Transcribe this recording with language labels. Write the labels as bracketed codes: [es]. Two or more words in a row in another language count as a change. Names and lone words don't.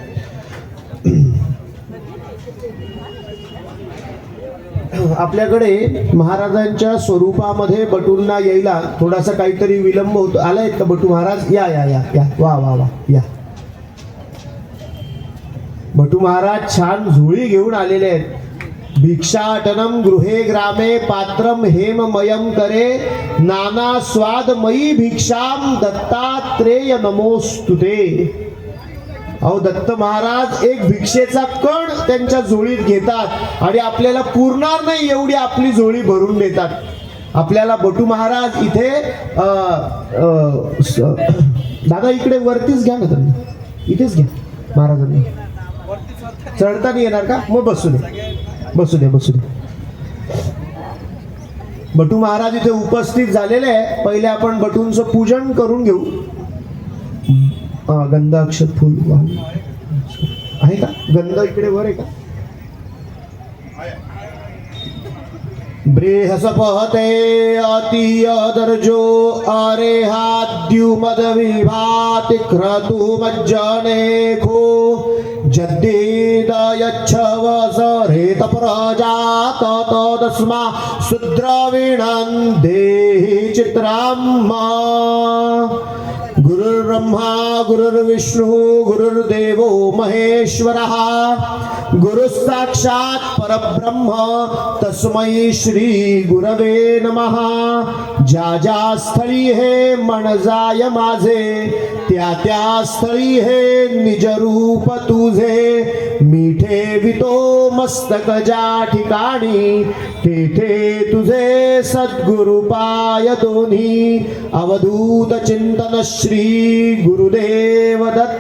[mr] आपल्याकडे महाराजांच्या स्वरूपामध्ये बटूंना यायला थोडासा काहीतरी विलंब होतो. आलायत का बटू महाराज? या या या या वा वा वा या. बटू महाराज छान झोळी घेऊन आलेले आहेत. [sa] भिक्षाटनम गृहे ग्रामे पात्रम हेममयम करे, नाना स्वादमयी भिक्षाम दत्तात्रेय नमोस्तुते. [mr] अहो दत्त महाराज एक भिक्षेचा कण त्यांच्या झोळीत घेतात आणि आपल्याला पुरणार नाही एवढी आपली झोळी भरून देतात. आपल्याला बटू महाराज इथे दादा इकडे वरतीच घ्या ना, त्यांना इथेच घ्या महाराजांना. चढता नाही येणार का? मग बसू दे बसू दे बसू दे. बटू महाराज इथे उपस्थित झालेले आहे. पहिले आपण बटूंचं पूजन करून घेऊ. गंध अक्षत फुल आहे का? गंध इकडे वर आहे का? [sa] बृहस्पते अतियदर्जो अरेहाद्युमद विभाति क्रतुमज्जनेको जद्देदयच्छवसरेत प्रजात तदस्मा शूद्रवीणं देहि चित्राम्मा गुरुर्ब्रह्मा गुरुर्विष्णु गुरुर्देवो महेश्वरः गुरुसाक्षात् परब्रह्म तस्मै श्री गुरवे नमः. [mr] ज्या ज्या स्थळी हे मन जाय माझे त्या त्या स्थळी हे निज रूप तुझे मिठे वितो मस्तक ज्या ठिकाणी तेथे तुझे सद्गुरु पाय दोन्ही अवधूत चिंतन श्री गुरुदेव दत्त.